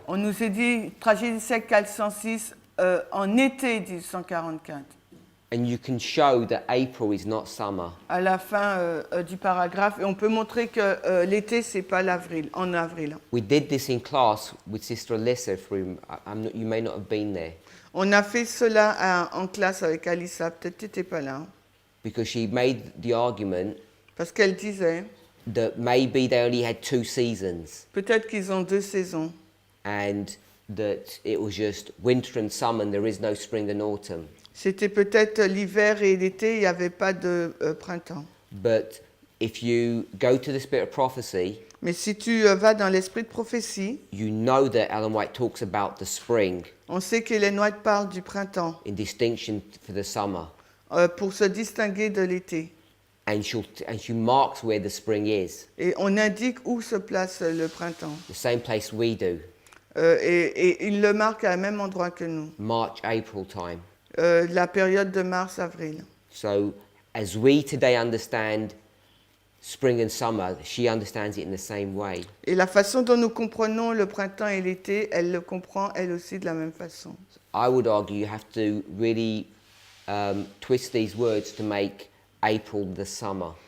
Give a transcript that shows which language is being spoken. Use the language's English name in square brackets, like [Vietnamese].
[French] On nous a dit, tragédie sec 406, en été 1844. [English] And you can show that April is not summer. [French] À la fin du paragraphe, et on peut montrer que l'été, c'est pas l'avril, en avril. [English] We did this in class with Sister Alyssa. You may not have been there. [French] On a fait cela en classe avec Alissa, peut-être que tu n'étais pas là. [English] Because she made the argument [French] Parce qu'elle disait, [English] that maybe they only had 2 seasons [French] peut-être qu'ils ont 2 saisons. [English] and that it was just winter and summer and there is no spring and autumn. [French] C'était peut-être l'hiver et l'été, il n'y avait pas de printemps. [English] But if you go to the Spirit of Prophecy, [French] Mais si tu vas dans l'esprit de prophétie, [English] you know that Ellen White talks about the spring [French] on sait qu'Hélène White parle du printemps [English] in distinction for the summer. [French] pour se distinguer de l'été. [English] And she marks where the spring is, [French] Et on indique où se place le printemps. [English] the same place we do, [French] Et il le marque à un même endroit que nous. [English] March, April time. [French] La période de mars-avril. [English] So as we today understand spring and summer, she understands it in the same way. [French] Et la façon dont nous comprenons le printemps et l'été, elle le comprend elle aussi de la même façon. [English] I would argue you have to really twist these words to make April the summer.